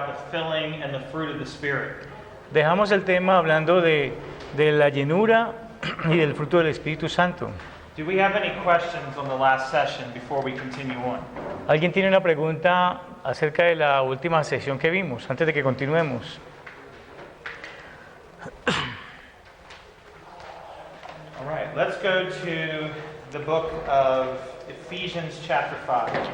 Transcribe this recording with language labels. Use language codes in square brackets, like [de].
[en] filling and the fruit of the Spirit. [es] Dejamos el tema hablando de la llenura y del fruto del Espíritu Santo. [en] Do we have any questions on the last session before we continue on? [es] ¿Alguien tiene una pregunta acerca de la última sesión que vimos, antes de que continuemos? [en] All right, let's go to the book of Ephesians chapter 5.